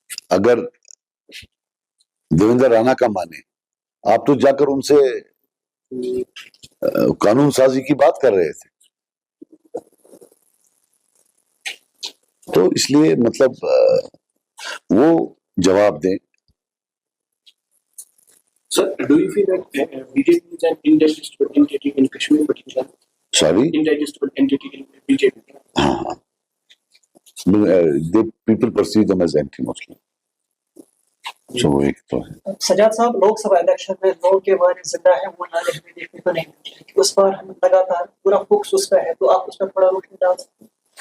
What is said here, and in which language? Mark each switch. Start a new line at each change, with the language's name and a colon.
Hindi: अगर देवेंद्र राणा का माने, आप तो जाकर उनसे कानून साजी की बात कर रहे थे। तो इसलिए मतलब वो जवाब दें।
English: Sir, do you feel that BJP is an indigestible entity in Kashmir, particularly? Sorry, Indigestible entity in BJP. हाँ, people perceive them as anti Muslim, so
Hindi: वो एक तो है। सजाद साहब, लोकसभा इलेक्शन में लोगों के बारे जिंदा है वो नारे हमें देखने को नहीं मिलते कि उस पर हम लगातार पूरा फोकस उस पर है, तो आप उस पर थोड़ा रोशनी डाल सकते हैं?